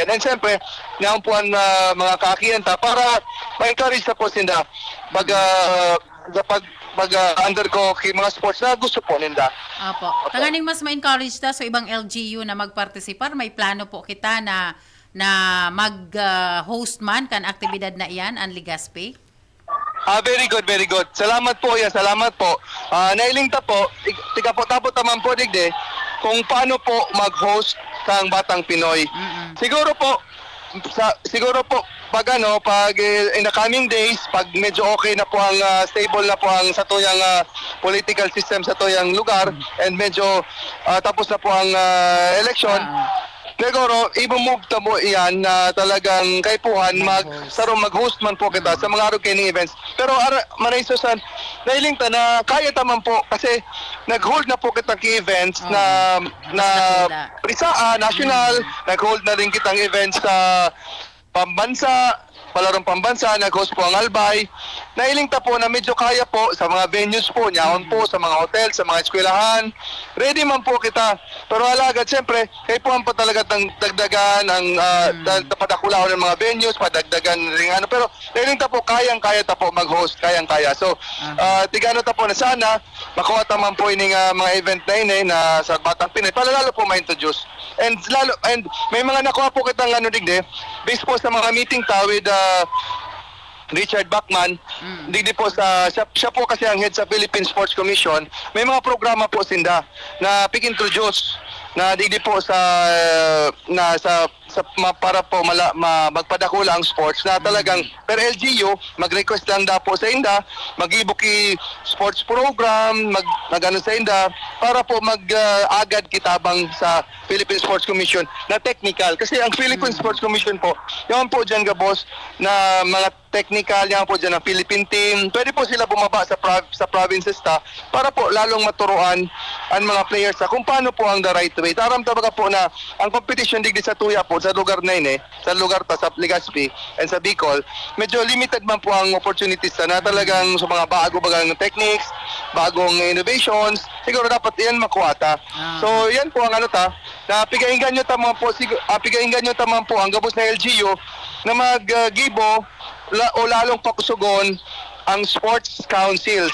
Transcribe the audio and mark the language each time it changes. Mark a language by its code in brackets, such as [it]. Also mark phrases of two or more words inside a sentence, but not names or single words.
[bik] And siyempre, naumpuan mga kakiyan para ma-encourage na po sila undergo mga sports na gusto po nila. [tl] Opo. [bik] Tanganing mas ma-encourage ta sa ibang LGU na magpartisipar, may plano po kita na mag-host man kan aktibidad na iyan ang Legazpi? [en] Very good, very good. [bik] Salamat po yan, salamat po. Nailing ta po, tiga po tapos taman po digde, kung paano po mag-host kang Batang Pinoy. [tl] Siguro po pag [en] in the coming days, [bik] pag medyo okay na po ang stable na po ang sa tuyang political system sa tuyang lugar and medyo tapos na po ang election, siguro, i-move ta mo iyan na talagang kaipuhan mag-host man po kita sa mga araw kaining events. Pero Maray Susan, nailing ta na kaya taman po kasi nag-hold na po kitang events na national, nag-hold na rin kitang events sa pambansa, palarong pambansa, nag-host po ang Albay. Nailinta po na medyo kaya po sa mga venues po, nyaon po sa mga hotel, sa mga eskwelahan. Ready man po kita. [tl] Pero alagad, siyempre, kayo po ang po talaga dagdagan ang padakulaon ng mga venues, padagdagan ring ano. [bik] Pero nailinta po, kayang-kaya ta po mag-host, kayang-kaya. So, tigano ta po na sana, makuha taman po [tl] yung mga event na yun [bik] na sa Batang Pinoy, para lalo po ma-introduce. And may mga nakuha po kitang digde, based po sa mga meeting ta with Richard Bachman, digdi po siya po kasi ang head sa Philippine Sports Commission. May mga programa po sinda na introduce na digdi po para po magpadakula ang sports na talagang per LGU mag-request lang da po sa inda, mag-ibuki [en] sports program, [bik] mag-ano sa inda para po agad kitabang sa Philippine Sports Commission na technical. [tl] Kasi ang Philippine Sports Commission po, yan po dyan boss na mga technical, yan po dyan ang Philippine team. Pwede po sila bumaba sa provinces para po lalong maturuan ang mga players kung paano po ang [en] the right way. [bik] Taram tabaga po na ang competition digdi sa Tuya po, sa lugar na yun sa lugar sa Legazpi and sa Bicol, medyo limited man po ang opportunities na talagang sa mga bago-bagang techniques, bagong innovations, siguro dapat yan makuha ta. So yan po ang na pigaingan nyo tamang po ang gabos na LGU na mag-gibo o lalong pakusugon ang [en] sports councils.